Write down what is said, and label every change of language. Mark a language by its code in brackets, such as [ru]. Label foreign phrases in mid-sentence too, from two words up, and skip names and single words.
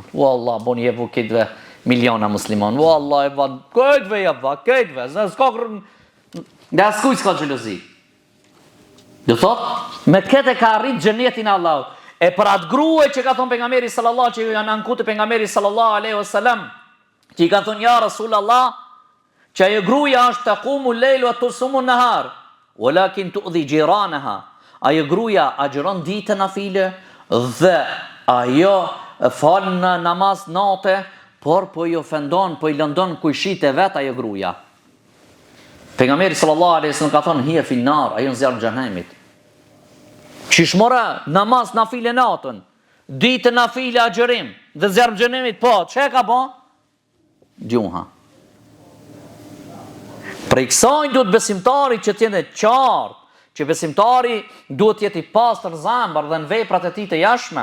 [sq] Wallahi boni e buketve miliona musliman. Wallahi van këtve ja va, këtve, s'ka nga askuj s'ka xhelozi." Do thot, me këtë ka arrit xhenetin e Allahut. E për atë grua që ka thënë pejgamberi sallallahu që janë ankutë pejgamberi [ar] صلى الله عليه وسلم, [sq] që i ka thënë: [ar] "يا رسول الله, [sq] që ajo gruaja është [ar] تقوم الليل وتصوم النهار ولكن تؤذي جيرانها." [sq] Ajo gruaja agjeron ditën nafile dhe ajo fal në namaz natë, por po i ofendon, po i lëndon kujshit e vet ajo gruaja. Pejgamberi [ar] صلى الله عليه وسلم [sq] ka thënë: [ar] "هي في النار", [sq] ajo në zjarr xhenemit. Qishmora namaz nafile natën, ditë nafile agjerim dhe zjarr xhenemit, po çe ka bë? Gjuha. Për kësaj duhet besimtari që të jetë qartë, që besimtari duhet të jetë i pastër zemër dhe në veprat e tij të jashtme.